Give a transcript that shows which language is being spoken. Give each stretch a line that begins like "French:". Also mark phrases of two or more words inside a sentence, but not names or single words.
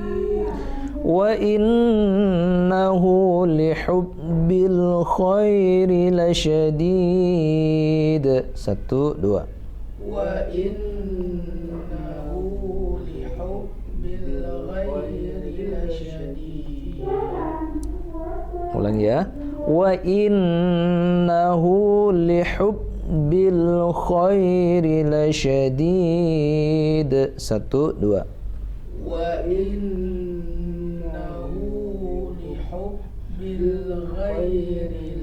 Arabic: وإنه لحب الخير لشديد. 1 2 وإنه لحب الغير لشديد.
Indonesian: Ulang ya.
Arabic: وإنه لحب الخير لشديد. 1 2 وإنه لحب الغير